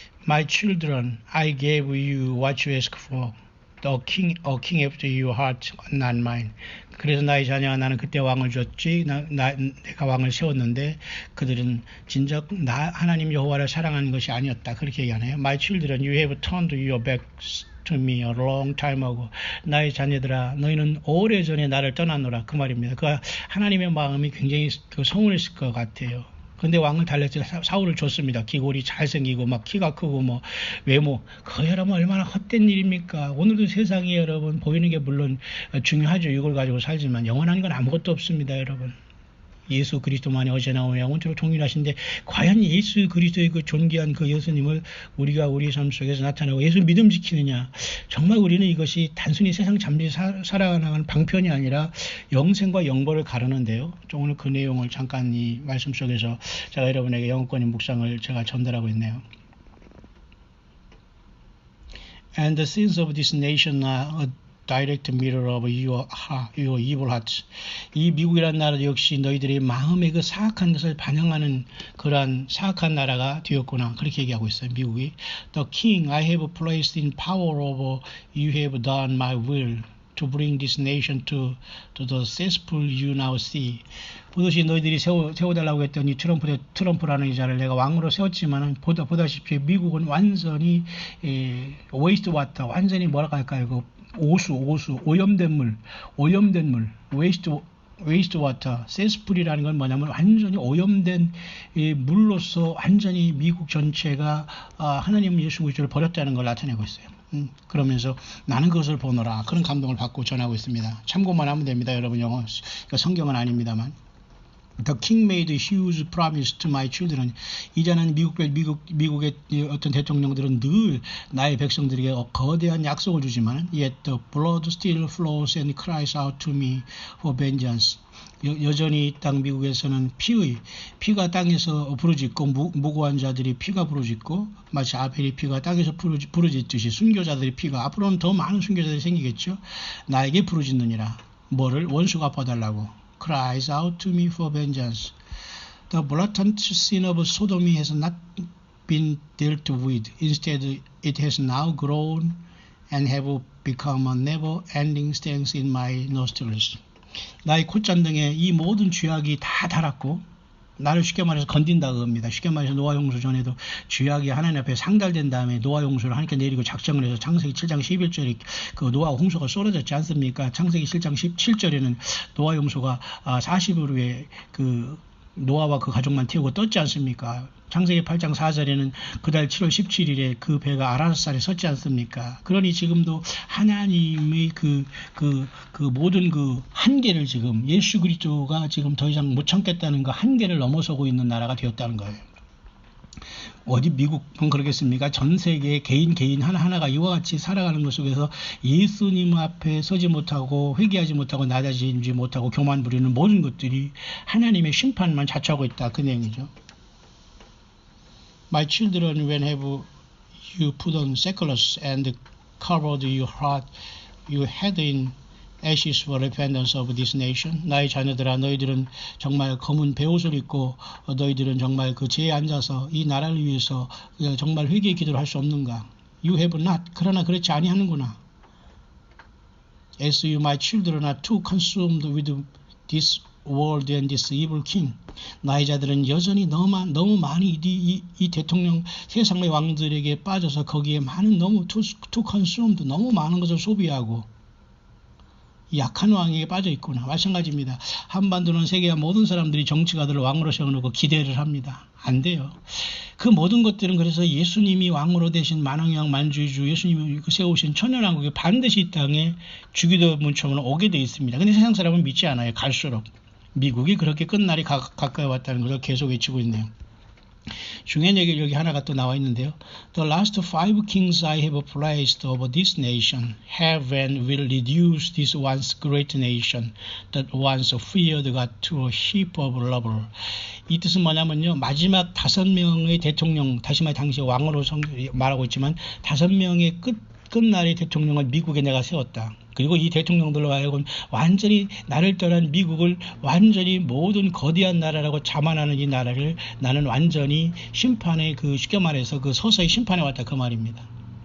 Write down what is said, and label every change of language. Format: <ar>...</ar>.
<en>My children, I gave you what you asked for. A king after your heart, not mine.</en> <ko>그래서 나의 자녀가 나는 그때 왕을 줬지, 내가 왕을 세웠는데 그들은 진작 하나님 여호와를 사랑하는 것이 아니었다. 그렇게 얘기하네요.</ko> <en>My children, you have turned your backs to me a long time ago.</en> <ko>나의 자녀들아, 너희는 오래전에 나를 떠났노라. 그 말입니다. 그 하나님의 마음이 굉장히 서운했을 것 같아요. 근데 왕을 달랬을 때 사울을 줬습니다. 기골이 잘생기고 막 키가 크고 뭐 외모. 그 여러분 얼마나 헛된 일입니까? 오늘도 세상에 여러분 보이는 게 물론 중요하죠. 이걸 가지고 살지만 영원한 건 아무것도 없습니다, 여러분. 예수 그리스도만이 어제나 오늘 영원토록 동일하신데 과연 예수 그리스도의 그 존귀한 그 예수님을 우리가 우리 삶 속에서 나타내고 예수 믿음 지키느냐. 정말 우리는 이것이 단순히 세상 잠시 살아가는 방편이 아니라 영생과 영벌을 가르는데요. 오늘 그 내용을 잠깐 이 말씀 속에서 제가 여러분에게 영어권의 묵상을 제가 전달하고 있네요.</ko> <en>And the sins of this nation are direct mirror of your evil hearts.</en> <ko>이 미국이라는 나라도 역시 너희들의 마음의 그 사악한 것을 반영하는 그러한 사악한 나라가 되었구나. 그렇게 얘기하고 있어요, 미국이.</ko> <en>The king I have placed in power over you have done my will to bring this nation to the cesspool you now see.</en> <ko>보듯이 너희들이 세워달라고 했더니 트럼프라는 이 자를 내가 왕으로 세웠지만 보다시피 미국은 완전히 웨이스트 와터, 완전히 뭐라고 할까요? 그 오염된 물, 웨이스트 와터, 세스풀이라는 건 뭐냐면 완전히 오염된 물로서 완전히 미국 전체가 하나님 예수 그리스도를 버렸다는 걸 나타내고 있어요. 그러면서 나는 그것을 보노라. 그런 감동을 받고 전하고 있습니다. 참고만 하면 됩니다, 여러분. 영어, 성경은 아닙니다만.</ko> <en>The king made a huge promise to my children.</en> <ko>이제는 미국의 어떤 대통령들은 늘 나의 백성들에게 거대한 약속을 주지만</ko> <en>yet the blood still flows and cries out to me for vengeance.</en> <ko>여전히 땅 미국에서는 피가 땅에서 부르짖고 무고한 자들이 피가 부르짖고 마치 아벨의 피가 땅에서 부르짖듯이 순교자들의 피가 앞으로는 더 많은 순교자들이 생기겠죠. 나에게 부르짖느니라. 뭐를 원수가 갚아달라고.</ko> <en>Cries out to me for vengeance. The blatant sin of Sodom has not been dealt with. Instead, it has now grown and have become a never-ending stench in my nostrils.</en> <ko>나의 콧잔등에 이 모든 죄악이 다 달았고 나를 쉽게 말해서 건든다 그겁니다. 쉽게 말해서 노아 홍수 전에도 죄악이 하나님 앞에 상달된 다음에 노아 홍수를 하나님께 내리고 작정을 해서 창세기 7장 11절에 그 노아 홍수가 쏟아졌지 않습니까? 창세기 7장 17절에는 노아 홍수가 40일 후에 그 노아와 그 가족만 태우고 떴지 않습니까? 창세기 8장 4절에는 그달 7월 17일에 그 배가 아라사살에 섰지 않습니까? 그러니 지금도 하나님의 그 모든 그 한계를 지금 예수 그리스도가 지금 더 이상 못 참겠다는 그 한계를 넘어서고 있는 나라가 되었다는 거예요. 어디 미국은 그러겠습니까? 전 세계 개인 하나하나가 이와 같이 살아가는 것 속에서 예수님 앞에 서지 못하고 회개하지 못하고 낮아지지 못하고 교만 부리는 모든 것들이 하나님의 심판만 자초하고 있다. 그 내용이죠.</ko> <en>My children, when have you put on sackcloth and covered your head in ashes for repentance of this nation?</en> <ko>나의 자녀들아, 너희들은 정말 검은 베옷을 입고 너희들은 정말 그 죄에 앉아서 이 나라를 위해서 정말 회개의 기도를 할 수 없는가?</ko> <en>You have not.</en> <ko>그러나 그렇지 아니하는구나.</ko> <en>As you, my children, are too consumed with this world and this evil king.</en> <ko>나의 자들은 여전히 너무 많이 이 대통령 세상의 왕들에게 빠져서 거기에 많은 너무</ko> <en>too consumed</en> <ko>너무 많은 것을 소비하고 약한 왕에게 빠져 있구나. 마찬가지입니다. 한반도는 세계의 모든 사람들이 정치가들을 왕으로 세워놓고 기대를 합니다. 안 돼요. 그 모든 것들은 그래서 예수님이 왕으로 되신 만왕왕 만주주 예수님이 세우신 천년왕국이 반드시 이 땅에 주기도 문처럼 오게 돼 있습니다. 근데 세상 사람은 믿지 않아요. 갈수록. 미국이 그렇게 끝날이 가까이 왔다는 것을 계속 외치고 있네요. 중요한 얘기 여기 하나가 또 나와 있는데요.</ko> <en>The last 5 kings I have placed over this nation have and will reduce this once great nation that once feared God to a heap of rubble.</en> <ko>이 뜻은 뭐냐면요. 마지막 5명의 대통령, 다시 말해 당시 왕으로 말하고 있지만 5명의 끝날의 대통령을 미국에 내가 세웠다. 그리고 이 대통령들로 하여금 완전히 나를 떠난 미국을 완전히 모든 거대한 나라라고 자만하는 이 나라를 나는 완전히 심판의 그 쉽게 말해서 그 서서히 심판해 왔다 그 말입니다.</ko>